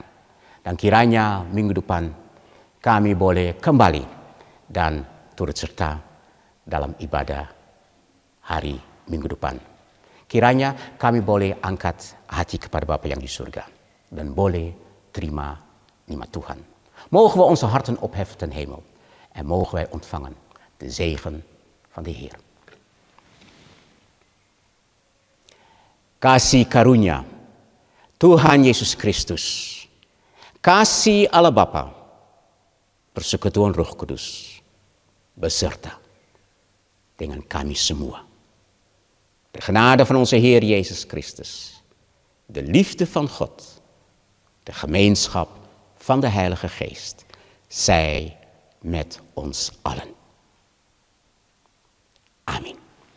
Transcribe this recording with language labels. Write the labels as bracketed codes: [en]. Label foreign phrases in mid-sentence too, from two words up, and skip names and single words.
[id] Dan kiranya minggu depan kami boleh kembali dan turut serta dalam ibadah hari minggu depan. Kiranya kami boleh angkat hati kepada Bapa yang di surga. Dan boleh terima nikmat Tuhan. [nl] Mogen we onze harten opheffen ten hemel. En mogen wij ontvangen de zegen van de Heer. [id] Kasih karunia Tuhan Yesus Kristus, kasih Allah Bapa, persekutuan Roh Kudus, beserta dengan kami semua. [nl] De genade van onze Heer Jezus Christus, de liefde van God, de gemeenschap van de Heilige Geest, zij met ons allen. Amen.